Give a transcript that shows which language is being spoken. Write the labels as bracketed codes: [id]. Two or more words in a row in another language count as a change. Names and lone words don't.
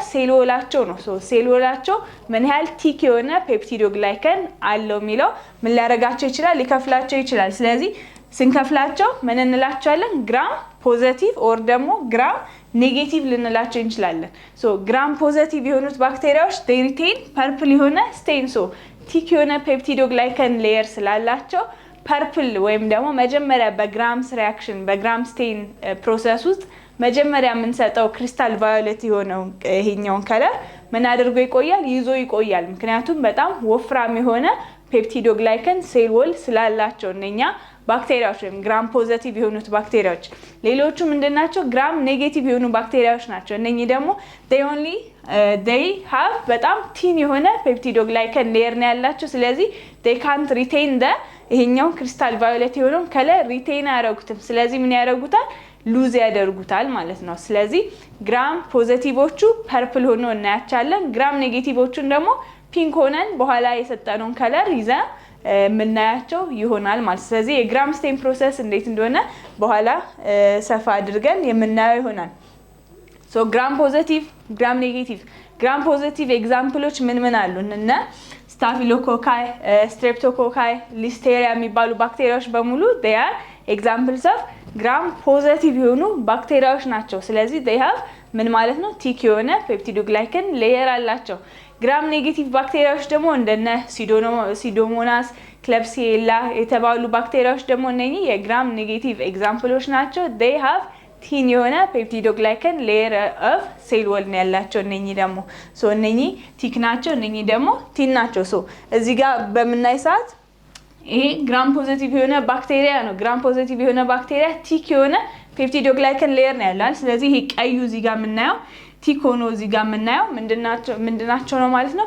[en] cell wallachew [am] ነው። [en] cell wallachew [am] ምን ያህል ቲክ የሆነ ፔፕቲዶግላይከን አለው የሚለው ምን ሊያደርጋቸው ይችላል? ሊከፍላቸው ይችላል። ስለዚህ ስንከፍላቸው ምን እንላቸዋለን? [en] Gram positive or [am] ደግሞ ግራም ኔጌቲቭ ልንላቸው እንችላለን። ግራም ፖዚቲቭ የሆኑት ባክቴሪያዎች [en] they retain [am] ፐርፕል የሆነ [en] stain thick [am] የሆነ [en] peptidoglycan layer [am] ስላላቸው ፐርፕል ወይም ደግሞ መጀመሪያ በግራምስ ሪአክሽን በግራም [en] stain process [am] ውስጥ መጀመሪያ የምንሰጠው [en] crystal violet [am] የሆነው ይሄኛውን ከለር ምን አድርጎ ይቆያል? ይዞ ይቆያል። ምክንያቱም በጣም ወፍራም የሆነ [en] peptidoglycan cell wall [am] ስላላቸው እነኛ ባክቴሪያዎች ወይም ግራም ፖዚቲቭ የሆኑት ባክቴሪያዎች። ሌሎቹ ምንድናቸው? ግራም ኔጌቲቭ የሆኑ ባክቴሪያዎች ናቸው። እነኚህ ደግሞ [en] they have [am] በጣም ቲን የሆነ [en] peptidoglycan layer [am] ነው ያላቸው። ስለዚህ [en] they can't retain [am] ይሄኛው [en] crystal violet [am] የሆነው ከለር ሪቴን አያደርጉትም። ስለዚህ ምን ያደርጉታል? ሉዝ ያደርጉታል ማለት ነው። ስለዚህ ግራም ፖዚቲቮቹ ፐርፕል ሆኖ እናያቻለን። ግራም ኔጌቲቮቹን ደግሞ ፒንክ ሆነን በኋላ የሰጠነውን ከለር ይዘ ምናያቸው ይሆናል ማለት። ስለዚህ የግራም [en] stain process [am] እንዴት እንደሆነ በኋላ ሰፋ አድርገን የምናየው ይሆናል። ግራም ፖዚቲቭ፣ ግራም ኔጌቲቭ። ግራም ፖዚቲቭ ኤግዛምፕሎች ምን አሉ? እነ ስታፊሎኮካይ፣ ስትሬፕቶኮካይ፣ ሊስቴሪያ የሚባሉ ባክቴሪያዎች በሙሉ [en] they are examples of [am] ግራም ፖዚቲቭ የሆኑ ባክቴሪያዎች ናቸው። ስለዚህ [en] they have [am] ምን ማለት ነው? ቲክ የሆነ [en] peptidoglycan layer [am] አላቸው። ግራም ኔጌቲቭ ባክቴሪያዎች ደግሞ እንደነ ሲዶሞናስ፣ ክለብሲኤላ የተባሉ ባክቴሪያዎች ደግሞ እነኚህ የግራም ኔጌቲቭ ኤግዛምፕሎች ናቸው። [en] they have [am] ቲን የሆነ [en] peptidoglycan layer of cell wall [am] ነው ያላቸው። እነኚህ ደግሞ እነኚህ ቲክ ናቸው፣ እነኚህ ደግሞ ቲን ናቸው። እዚህ ጋር በምናይ ሰዓት ይሄ ግራም ፖዚቲቭ የሆነ ባክቴሪያ ነው። ግራም ፖዚቲቭ የሆነ ባክቴሪያ ቲክ የሆነ [en] peptidoglycan layer [am] ነው ያላል። ስለዚህ ይሄ ቀዩ እዚህ ጋር የምናየው ቲክ ሆኖ እዚህ ጋር የምናየው ምንድናቸው ነው ማለት ነው?